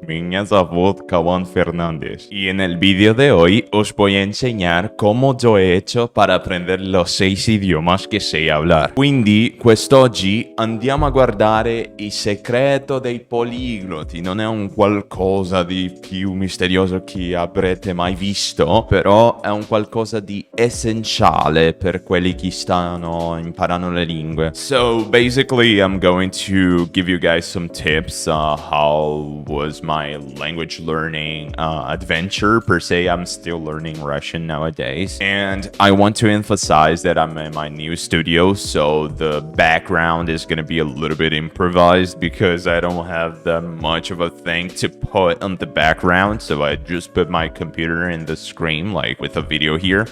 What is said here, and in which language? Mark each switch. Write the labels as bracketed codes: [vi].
[ru] Меня зовут Kawan Fernandez. [es] Y en el vídeo de hoy os voy a enseñar cómo yo he hecho para aprender los 6 idiomas che sé hablar. [it] Quindi quest'oggi andiamo a guardare il segreto dei poligloti. Non è un qualcosa di più misterioso che avrete mai visto, però è un qualcosa di essenziale per quelli che stanno imparando le lingue. [en] So basically I'm going to give you guys some tips. How was my language learning adventure per se. I'm still learning Russian nowadays, and I want to emphasize that I'm in my new studio, so the background is going to be a little bit improvised because I don't have that much of a thing to put on the background, so I just put my computer in the screen like with a video here.